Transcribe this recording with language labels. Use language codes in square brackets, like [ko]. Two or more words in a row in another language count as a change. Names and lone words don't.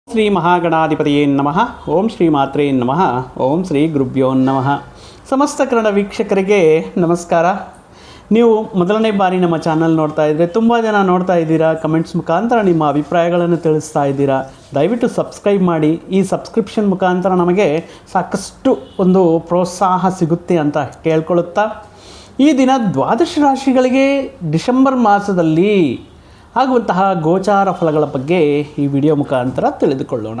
[sa] ಶ್ರೀ ಮಹಾಗಣಾಧಿಪತಿಯೇ ನಮಃ. ಓಂ ಶ್ರೀ ಮಾತ್ರೇ ನಮಃ. ಓಂ ಶ್ರೀ ಗುರುಭ್ಯೋ ನಮಃ. [kn] ಸಮಸ್ತ ಕನ್ನಡ ವೀಕ್ಷಕರಿಗೆ ನಮಸ್ಕಾರ. ನೀವು ಮೊದಲನೇ ಬಾರಿ ನಮ್ಮ ಚಾನಲ್ ನೋಡ್ತಾ ಇದ್ದರೆ ತುಂಬ ಜನ ನೋಡ್ತಾ ಇದ್ದೀರಾ, ಕಮೆಂಟ್ಸ್ ಮುಖಾಂತರ ನಿಮ್ಮ ಅಭಿಪ್ರಾಯಗಳನ್ನು ತಿಳಿಸ್ತಾ ಇದ್ದೀರಾ. ದಯವಿಟ್ಟು ಸಬ್ಸ್ಕ್ರೈಬ್ ಮಾಡಿ. ಈ ಸಬ್ಸ್ಕ್ರಿಪ್ಷನ್ ಮುಖಾಂತರ ನಮಗೆ ಸಾಕಷ್ಟು ಒಂದು ಪ್ರೋತ್ಸಾಹ ಸಿಗುತ್ತೆ ಅಂತ ಕೇಳ್ಕೊಳ್ಳುತ್ತಾ, ಈ ದಿನ ದ್ವಾದಶ ರಾಶಿಗಳಿಗೆ ಡಿಸೆಂಬರ್ ಮಾಸದಲ್ಲಿ ಆಗುವಂತಹ ಗೋಚಾರ ಫಲಗಳ ಬಗ್ಗೆ ಈ ವಿಡಿಯೋ ಮುಖಾಂತರ ತಿಳಿದುಕೊಳ್ಳೋಣ.